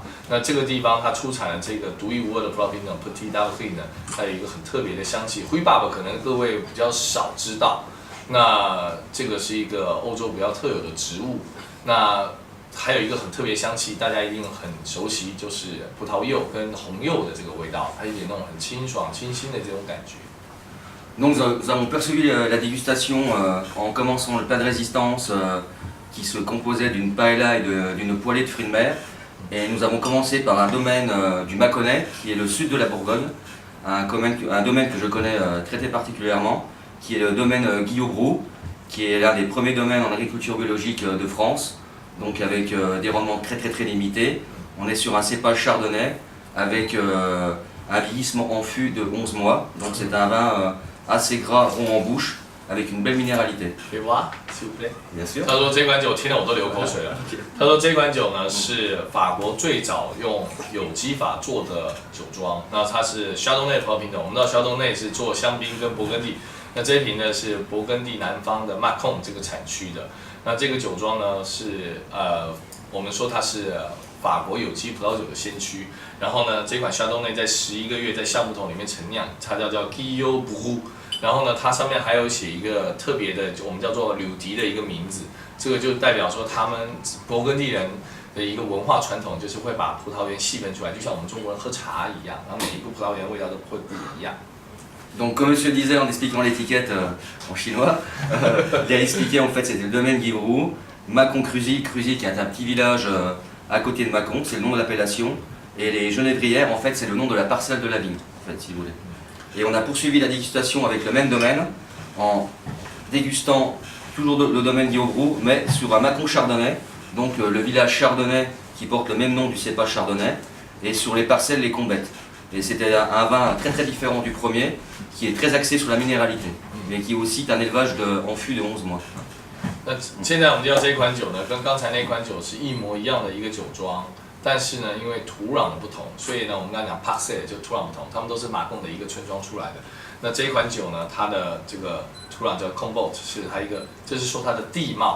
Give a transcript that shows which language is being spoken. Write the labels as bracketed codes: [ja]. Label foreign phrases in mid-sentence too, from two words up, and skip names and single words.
[zh] 那这个地方它出产的这个独一无二的葡萄品种 Petit Arvine 呢，它有一个很特别的香气。灰爸爸可能各位比较少知道，那这个是一个欧洲比较特有的植物。那还有一个很特别香气，大家一定很熟悉，就是葡萄柚跟红柚的这个味道，它有点那种很清爽、清新的这种感觉。 [fr] Donc nous avons poursuivi la dégustation en commençant le plat de résistance qui se composait d'une paella et d'une poêlée de fruits de mer. Et nous avons commencé par un domaine du Mâconnais, qui est le sud de la Bourgogne, un domaine que je connais très particulièrement, qui est le domaine Guillaume, qui est l'un des premiers domaines en agriculture biologique de France, donc avec des rendements très limités. On est sur un cépage chardonnay avec un vieillissement en fût de 11 mois, donc c'est un vin assez gras, rond en bouche, avec une belle minéralité. [zh] 可以挖， [fr] s'il vous plaît。 Bien sûr. [zh] 他说这款酒听得我都流口水了。他说这款酒呢是法国最早用有机法做的酒庄，那它是 Chardonnay 葡萄品种。我们知道 Chardonnay 是做香槟跟勃艮第，那这一瓶呢是勃艮第南方的 Mâcon 这个产区的。那这个酒庄呢是我们说它是法国有机葡萄酒的先驱。然后呢，这款 Chardonnay 在11个月在橡木桶里面陈酿，它叫 Guillaume Brou。然后呢，它上面还有写一个特别的，我们叫做柳笛的一个名字，这个就代表说他们勃艮第人的一个文化传统，就是会把葡萄园细分出来，就像我们中国人喝茶一样，然后每一个葡萄园味道都会不一样。 [fr] Donc comme Monsieur disait en expliquant l'étiquette en chinois, il a expliqué en fait c'était le domaine Guillaume, Mâcon-Cruzy, Cruzy qui est un petit village à côté de Mâcon, c'est le nom de l'appellation, et les Genévrières en fait c'est le nom de la parcelle de la vigne, en fait si vous voulez. Et on a poursuivi la dégustation avec le même domaine, en dégustant toujours le domaine Guillaume, mais sur un Mâcon chardonnay, donc le village chardonnay qui porte le même nom du cépage chardonnay, et sur les parcelles les combettes. Et c'était un vin très différent du premier, qui est très axé sur la minéralité, mais qui est aussi un élevage en fût de 11 mois. [zh] 那现在我们知道这款酒呢，跟刚才那款酒是一模一样的一个酒庄， 但是呢，因为土壤的不同，所以呢，我们刚才讲 Parkset 就土壤不同，他们都是马贡的一个村庄出来的。那这一款酒呢，它的这个土壤叫 Combolt， 是它一个，就是说它的地貌。